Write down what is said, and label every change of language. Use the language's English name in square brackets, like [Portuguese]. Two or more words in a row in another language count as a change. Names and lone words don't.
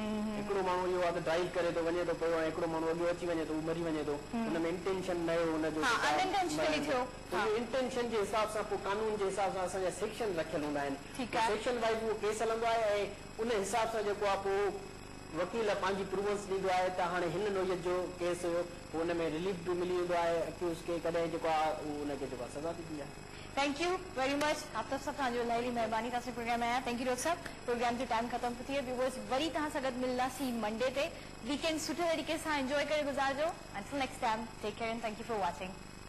[Sindhi] हिकिड़ो माण्हू इहो आहे त ड्राइव करे थो वञे थो पियो ऐं हिकिड़ो माण्हू अॻियो अची वञे थो, उहो मरी वञे थो, हुनमें इंटेंशन न हुयो हुनजो, इंटेंशन जे हिसाब सां पोइ कानून जे हिसाब सां असांजा सेक्शन रखियल हूंदा आहिनि, [English] section wise [Sindhi] उहो केस हलंदो आहे ऐं उन हिसाब सां जेको आहे पोइ वकील पंहिंजी प्रूवंस ॾींदो आहे त हाणे हिन नोयत जो केस हुयो, पोइ हुन में रिलीफ बि मिली वेंदो आहे एक्यूज़ खे, कॾहिं जेको आहे उनखे जेको आहे सज़ा थी ॾी आहे। [English] thank you very much [Sindhi] आफ्ताब साहब, तव्हांजो इलाही महिरबानी तव्हां प्रोग्राम में आया। [English] thank you [Sindhi] डॉक्टर साहब, प्रोग्राम जो टाइम ख़त्म थी वियो, व्यूअर्स वरी तव्हां सां गॾु मिलंदासीं मंडे ते। वीकेंड सुठे तरीक़े सां एंजॉय करे गुज़ारिजो। [English] Until next time, take care and thank you for watching.